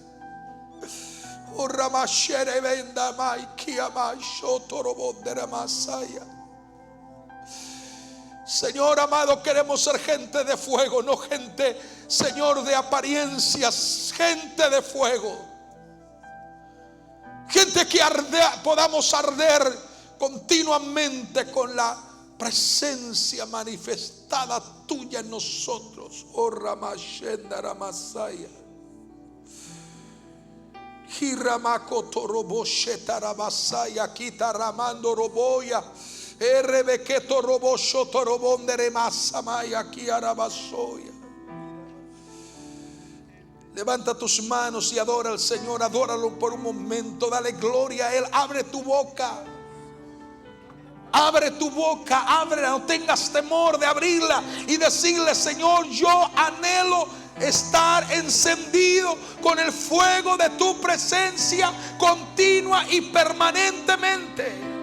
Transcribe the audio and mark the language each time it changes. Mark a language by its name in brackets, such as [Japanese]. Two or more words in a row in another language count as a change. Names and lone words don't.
[Spanish] Señor amado, queremos ser gente de fuego, no gente, Señor, de apariencias, gente de fuego, gente que podamos arder continuamente con la presencia manifestada tuya en nosotros. Oh Ramashenda Ramasaya. Hiramako robo shetarabasaya kita ramando roboya erebeketo robo shotorobondere masamaya kiarabasoya. Levanta tus manos y adora al Señor, adóralo por un momento, dale gloria a Él. Abre tu boca, abre tu boca, ábrela, no tengas temor de abrirla y decirle: Señor, yo anhelo estar encendido con el fuego de tu presencia continua y permanentemente.